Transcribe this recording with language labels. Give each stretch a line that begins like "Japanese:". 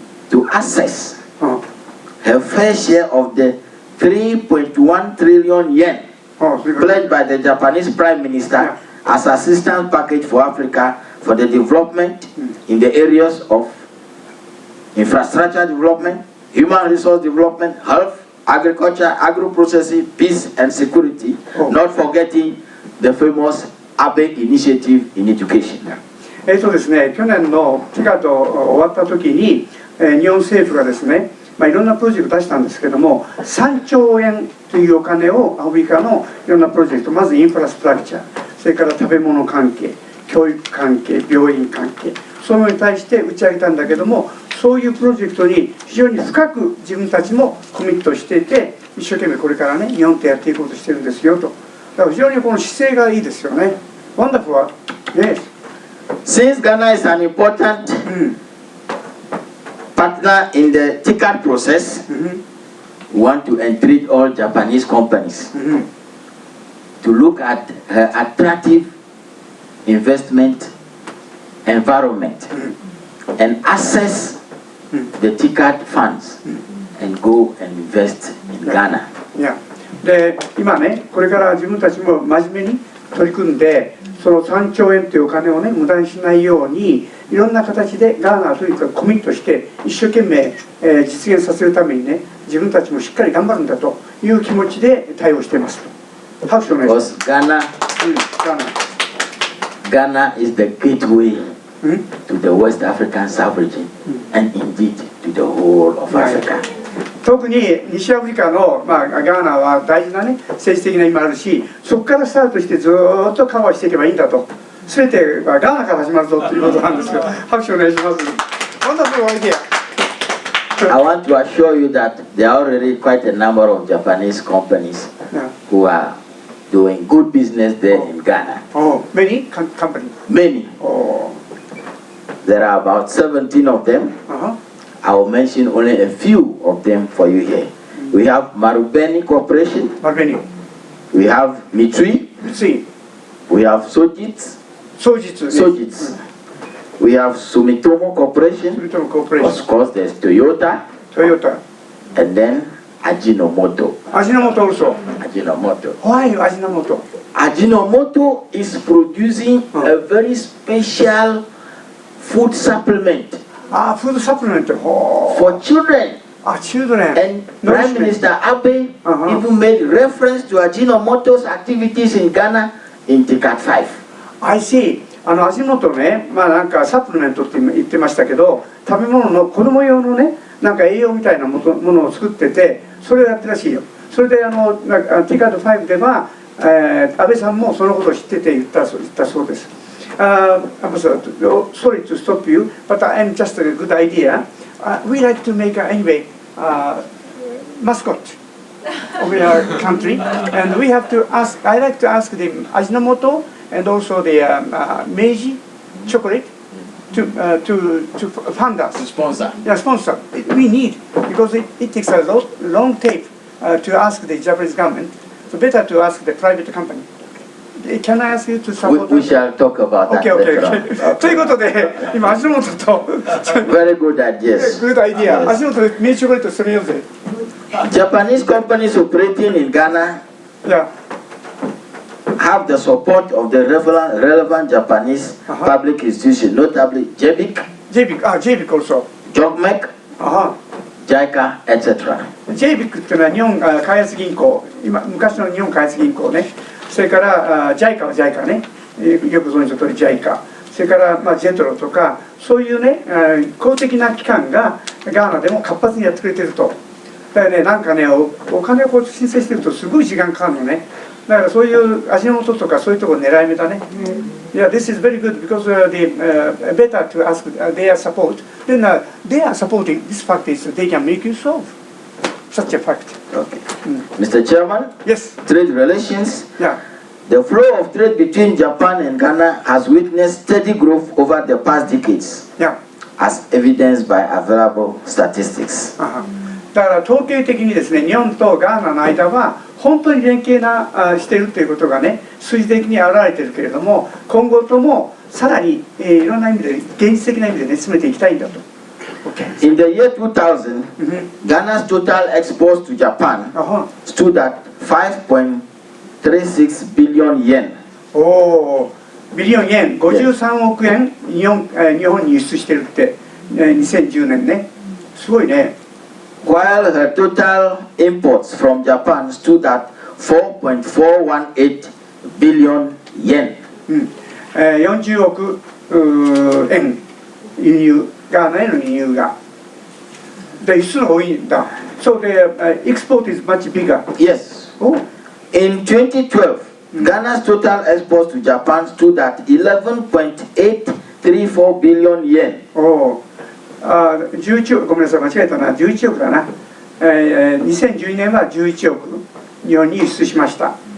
English: to access her fair share of the 3.1 trillion yen pledged by the Japanese Prime Minister as assistance package for Africa for the development in the areas of infrastructure development, human resource development, health, agriculture, agro-processing, peace and security, not forgetting the famous Abe initiative in education.
Japanese: ですね、去年のティカと終わった時に、日本政府がですね、いろんなプロジェクトを出したんですけども、3兆円というお金をアフリカのいろんなプロジェクト、まずインフラストラクチャー、それから食べ物関係、教育関係、病院関係、そういうのに対して打ち上げたんだけども、そういうプロジェクトに非常に深く自分たちもコミットしていて、一生懸命これからね、日本とやっていこうとしてるんですよと。だから非常にこの姿勢がいいですよね。
English: Wonderful. Yes. Since Ghana is an important partner in the TICAD process, we want to entreat all Japanese companies to look at her attractive investment environment and access the TICAD funds and go and invest in Ghana. Yeah.
Japanese: で、今ね、これから自分たちも真面目に取り組んで、その3兆円というお金をね、無駄にしないように、いろんな形でガーナはとにかくコミットして、一生懸命、実現させるためにね、自分たちもしっかり頑張るんだという気持ちで対応していますと。拍手お願いします。
English: Ghana is the gateway to the West African sub-region and indeed to the whole of Africa.
Japanese: 特に西アフリカの、ガーナは大事なね、政治的な意味もあるし、そこからスタートしてずっとカバーしていけばいいんだと。全てはガーナから始まるぞということなんですよ。拍手お願いします。
English: Wonderful idea. I want to assure you that there are already quite a number of Japanese companies who are doing good business there in Ghana. Oh, many companies? Many. There are about 17 of them. I will mention only a few of them for you here. We have Marubeni Corporation. Marubeni. We have Mitsui. Mitsui. We have Sojitz. Sojitz. We have Sumitomo Corporation. Sumitomo Corporation. Of course, there's Toyota. Toyota. And then Ajinomoto. Ajinomoto also. Ajinomoto. Why Ajinomoto? Ajinomoto is producing a very special food supplement. Food supplement. For children. Children. And Prime Minister Abe even made reference to Ajinomoto's activities in Ghana in TICAD 5. I see.
Japanese: 味の素ね、なんかサプリメントって言ってましたけど、食べ物の子供用のね、なんか栄養みたいなものを作ってて、それをやってるらしいよ。それでTICAD 5では、安倍さんもそのことを知ってて言ったそうです。
English: Sorry to stop you, but I'm just a good idea. We like to make anyway mascot of our country, and we have to ask. I like to ask the Ajinomoto and also the Meiji chocolate to fund us. To sponsor. Yeah, sponsor. We need, because it takes a long tape to ask the Japanese government. So better to ask the private company. Can I ask you to support? We shall talk about that. Okay.
Japanese: ということで、今味の素と
English: Very good ideas. Good idea.
Japanese: 味の素でメイチョコレートしてみようぜ。
English: Japanese companies operating in Ghana have the support of the relevant Japanese public institutions, notably JBIC. JBIC also. JOGMEC. JICA, etc.
Japanese: JBIC っていうのは日本開発銀行、昔の日本開発銀行ね。それから JICA は JICA ね。よく存じの通り JICA。それからJETRO とか、そういうね、公的な機関がガーナでも活発にやってくれてると。だからね、なんかね、お金をこう申請してるとすごい時間かかるのね。だからそういう味の素とかそういうところ狙い目だね。
English: Yeah, this is very good because better to ask their support. Then they are supporting this fact is they can make you solve such a fact. Okay. Mr. Chairman. Yes. Trade relations. Yeah. The flow of trade between Japan and Ghana has witnessed steady growth over the past decades, as evidenced by available statistics.
Japanese: だから統計的にですね、日本とガーナの間は本当に連携しているということがね、数字的に現れているけれども、今後ともさらに、いろんな意味で現実的な意味でね、進めていきたいんだと。
English: In the year 2000, Ghana's total exports to Japan stood at 5.36 billion yen.
Japanese: おお、ビリオン円、53億円日本に輸出してるって、2010年ね。すごいね。
English: While her total imports from Japan stood at 4.418 billion yen.
Japanese: 40億円輸入、ガーナへの輸入が。で、輸出が多いんだ。
English: So the export is much bigger. Yes. In 2012, Ghana's total exports to Japan stood at 11.834 billion yen.
Japanese: 11億、ごめんなさい、間違えたな、11億だな。2012年は11億日本に輸出しました。